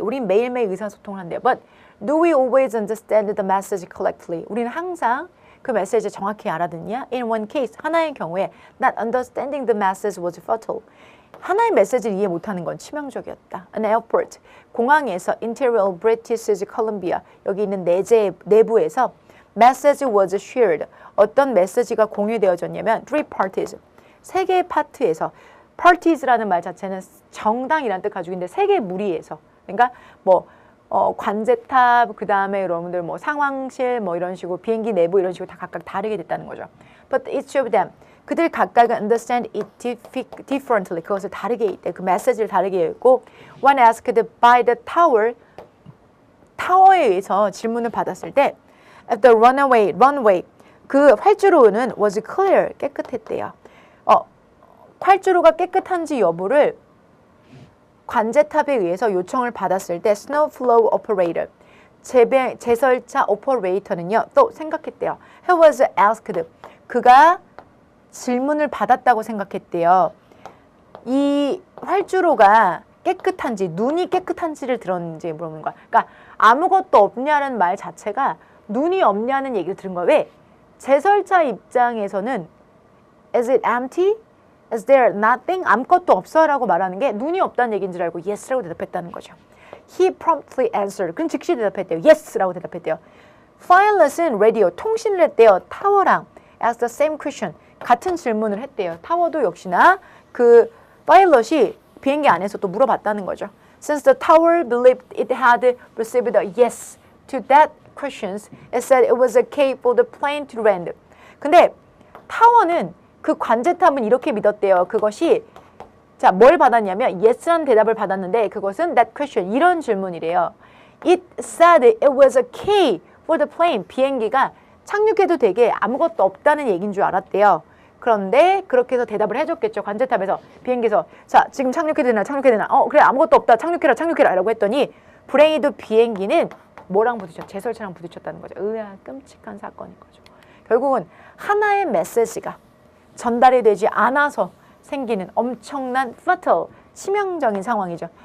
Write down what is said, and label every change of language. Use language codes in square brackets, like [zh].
[ko] 우린 매일매일 의사소통을 한대요. [en] But do we always understand the message correctly? [ko] 우리는 항상 그 메시지 정확히 알아듣냐? [en] In one case, [ko] 하나의 경우에 [en] not understanding the message was fatal. [ko] 하나의 메시지를 이해 못하는 건 치명적이었다. [en] An airport, [ko] 공항에서 [en] Interior British Columbia, [ko] 여기 있는 내부에서 [en] message was shared. [ko] 어떤 메시지가 공유되어졌냐면 [en] three parties, [ko] 세 개의 파트에서 parties라는 말 자체는 정당이라는 뜻 가지고 있는데 세 개의 무리에서 그러니까 뭐 관제탑, 그 다음에 여러분들 뭐 상황실, 뭐 이런 식으로 비행기 내부 이런 식으로 다 각각 다르게 됐다는 거죠. [en] But each of them, [ko] 그들 각각은 [en] understand it differently. [ko] 그것을 다르게 읽대. 그 메시지를 다르게 읽고 [en] when asked by the tower, [ko] 타워에 의해서 질문을 받았을 때 [en] if the runway, [ko] 그 활주로는 [en] was clear, [ko] 깨끗했대요. 활주로가 깨끗한지 여부를 관제탑에 의해서 요청을 받았을 때 [en] snow flow operator, [ko] 제설차 오퍼레이터는요 또 생각했대요. [en] He was asked, [ko] 그가 질문을 받았다고 생각했대요. 이 활주로가 깨끗한지, 눈이 깨끗한지를 들었는지 물어보는 거야. 그러니까 아무것도 없냐는 말 자체가 눈이 없냐는 얘기를 들은 거야. 왜? 제설차 입장에서는 [en] is it empty? Is there nothing? [ko] 아무것도 없어 라고 말하는 게 눈이 없다는 얘기인 줄 알고 yes라고 대답했다는 거죠. [en] He promptly answered. [ko] 그럼 즉시 대답했대요. Yes라고 대답했대요. Wireless은 라디오, 통신을 했대요. 타워랑 [en] asked the same question. [ko] 같은 질문을 했대요. 타워도 역시나 그 파일럿이 비행기 안에서 또 물어봤다는 거죠. [en] Since the tower believed it had received a yes to that questions, it said it was okay for the plane to land. [ko] 근데 타워는 그 관제탑은 이렇게 믿었대요. 그것이 자, 뭘 받았냐면 yes라는 대답을 받았는데 그것은 [en] that question, [ko] 이런 질문이래요. [en] It said it was okay for the plane. [ko] 비행기가 착륙해도 되게 아무것도 없다는 얘기인 줄 알았대요. 그런데 그렇게 해서 대답을 해줬겠죠. 관제탑에서 비행기에서 자 지금 착륙해도 되나 착륙해도 되나 그래 아무것도 없다 착륙해라 라고 했더니 불행히도 비행기는 뭐랑 부딪혔죠? 제설차랑 부딪혔다는 거죠. 으아 끔찍한 사건인 거죠. 결국은 하나의 메시지가 전달이 되지 않아서 생기는 엄청난 fatal, 치명적인 상황이죠.